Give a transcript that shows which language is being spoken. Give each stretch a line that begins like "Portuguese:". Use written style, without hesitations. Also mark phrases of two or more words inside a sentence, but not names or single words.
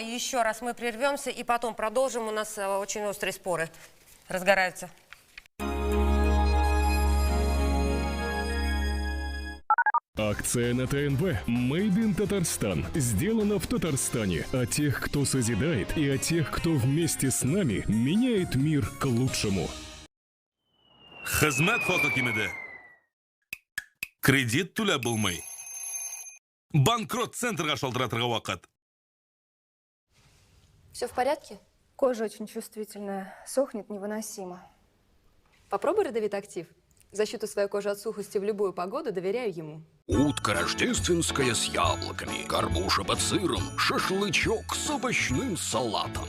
Russian: Еще раз мы прервемся и потом продолжим. У нас очень острые споры разгораются. Акция на ТНВ
English: «Made in
Russian: Татарстан» сделана в Татарстане. О тех, кто созидает, и о тех, кто вместе с нами меняет мир к лучшему.
Tatar: Хезмет хокукимиде. Кредит түләп булмый. Банкрот центрга шалтыратырга вакыт.
Russian: Все в порядке? Кожа очень чувствительная, сохнет невыносимо. Попробуй Родовитактив. Защиту своей кожи от сухости в любую погоду доверяю ему. Утка рождественская с яблоками, горбуша под сыром, шашлычок с овощным салатом.